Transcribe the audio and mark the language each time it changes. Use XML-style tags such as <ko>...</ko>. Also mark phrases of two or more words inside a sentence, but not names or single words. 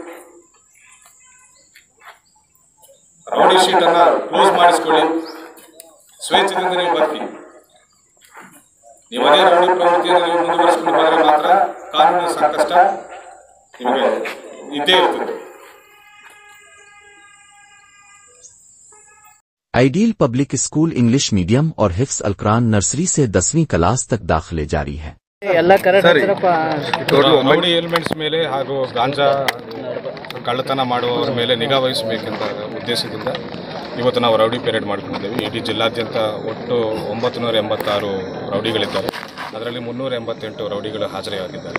<en>rowdy sheet</en> <kn>ಅನ್ನ ಕ್ಲೋಸ್ ಮಾಡಿಸ್ಕೊಳ್ಳಿ. ಸ್ವೇಚ್ಛದಿಂದ ನೀವು ಬರ್ತೀವಿ. ನೀವು ಅದೇ ರೌಡಿ ಪ್ರವೃತ್ತಿಯನ್ನು ನೀವು ಮುಂದುವರಿಸಿಕೊಂಡು ಬಂದರೆ ಮಾತ್ರ ಕಾನೂನಿನ ಸಂಕಷ್ಟ ನಿಮಗೆ ಇದ್ದೇ ಇರ್ತದೆ.</kn> <hi>आइडियल पब्लिक स्कूल</hi> <en>English medium</en> <hi>और हिफ्स अलकुरान नर्सरी से 10वीं क्लास तक दाखिले जारी है.</hi> <en>rowdy elements</en> <kn>ಮೇಲೆ ಹಾಗೂ ಗಾಂಜಾ ಕಳ್ಳತನ ಮಾಡುವವರ ಮೇಲೆ ನಿಗಾ ವಹಿಸಬೇಕೆಂಬ ಉದ್ದೇಶದಿಂದ ಇವತ್ತು ನಾವು</kn> <en>rowdy parade</en> <kn>ಮಾಡ್ಕೊಂಡಿದ್ದೇವೆ. ಇಡೀ ಜಿಲ್ಲಾದ್ಯಂತ ಒಟ್ಟು 986 ರೌಡಿಗಳಿದ್ದಾರೆ. ಅದರಲ್ಲಿ 388 ರೌಡಿಗಳು ಹಾಜರಿಯಾಗಿದ್ದಾರೆ.</kn>